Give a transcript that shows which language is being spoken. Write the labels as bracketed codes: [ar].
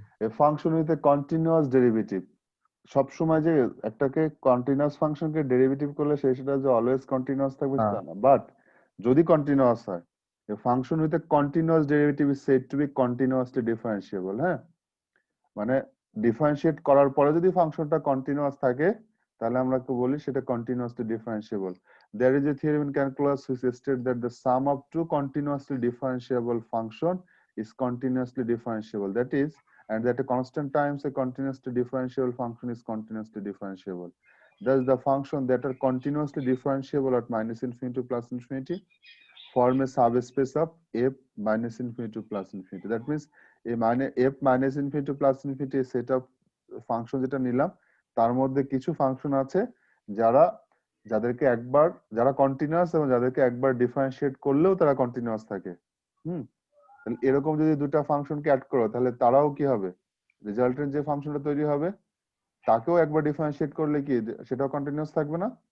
[en] a function with a continuous derivative, [bn] সব সময় যে একটাকে কন্টিনিউয়াস ফাংশনকে ডেরিভেটিভ করলে সেটা যে অলওয়েজ কন্টিনিউয়াস থাকবে সেটা না, বাট যদি কন্টিনিউয়াস হয়, [en] A function with a continuous derivative is said to be continuously differentiable. [bn] হ্যাঁ, মানে ডিফারেন্সিয়েট করার পরে যদি ফাংশনটা কন্টিনিউয়াস থাকে তাহলে আমরা বলি সেটা continuously differentiable. [en] There is a theorem in calculus which states that the sum of two continuously differentiable function is continuously differentiable. That is, and that a constant times a continuously differentiable function is continuously differentiable. Thus, the function that are continuously differentiable at minus infinity to plus infinity form a subspace of f minus infinity to plus infinity. That means [bn] f minus infinity to plus infinity set of function যেটা নিলাম তার মধ্যে কিছু function আছে যাদেরকে একবার যারা continuous এবং যাদেরকে একবার ডিফারেন্সিয়েট করলেও তারা কন্টিনিউয়াস থাকে। তাহলে এরকম যদি দুটো ফাংশনকে অ্যাড করো তাহলে তারাও কি হবে, রেজাল্টেন্ট যে ফাংশনটা তৈরি হবে তাকেও একবার ডিফারেন্সিয়েট করলে কি সেটাও কন্টিনিউয়াস থাকবে না?